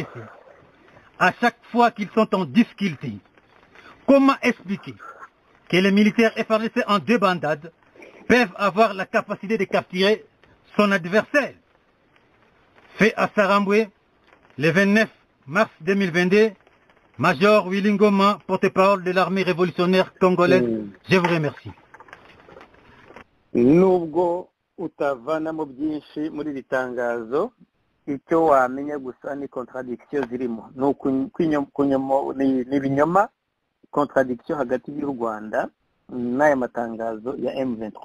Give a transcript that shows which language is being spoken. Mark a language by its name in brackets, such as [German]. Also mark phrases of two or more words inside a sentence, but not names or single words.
[French] À chaque fois qu'ils sont en difficulté, comment expliquer que les militaires FARDC en débandade peuvent avoir la capacité de capturer son adversaire? Fait à Saramboué, le 29 mars 2022, Major Willy Ngoma, porte-parole de l'armée révolutionnaire congolaise. Je vous remercie. [Kinyarwanda] Nubwo utavanamo byinshi muri iri tangazo, icyo wamenya gusa ni contradiction zirimo, n'ibinyoma, contradiction hagati y'u Rwanda n'aya matangazo ya M23.